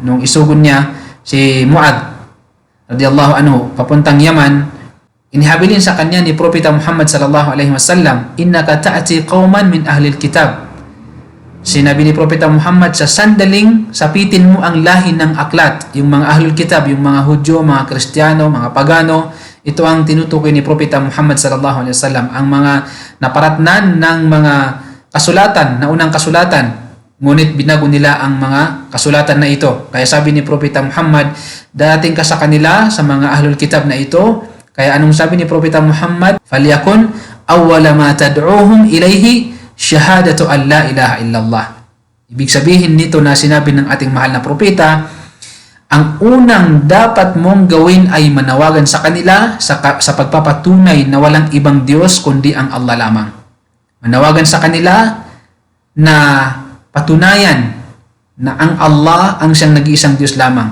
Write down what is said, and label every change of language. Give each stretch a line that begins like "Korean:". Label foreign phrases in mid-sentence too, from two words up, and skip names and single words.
Filipino: Nung isugon niya si Mu'adh
Arabic: رضي الله عنه
Filipino: papuntang Yaman, inihabilin sa kanya ni Propeta Muhammad
Arabic: صلى الله عليه وسلم, إنك تأتي قوما من أهل الكتاب.
Filipino: Sinabi ni Propeta Muhammad, sa sandaling sapitin mo ang lahi ng aklat, yung mga
Arabic: أهل الكتاب,
Filipino: yung mga Hudyo, mga Kristiyano, mga Pagano. Ito ang tinutukoy ni Propeta Muhammad
Arabic: صلى الله عليه وسلم,
Filipino: ang mga naparatnan ng mga kasulatan, na unang kasulatan, ngunit binago nila ang mga kasulatan na ito. Kaya sabi ni Propeta Muhammad, dating ka sa kanila, sa mga
Arabic: أهل الكتاب
Filipino: na ito. Kaya anong sabi ni Propeta Muhammad?
Arabic: فليكن أول ما تدعوهم إليه شهادة أن لا إله إلا الله.
Filipino: Ibig sabihin nito na sinabi ng ating mahal na propeta, ang unang dapat mong gawin ay manawagan sa kanila sa pagpapatunay na walang ibang Diyos kundi ang Allah lamang. Manawagan sa kanila na patunayan na ang Allah ang siyang nag-iisang Diyos lamang.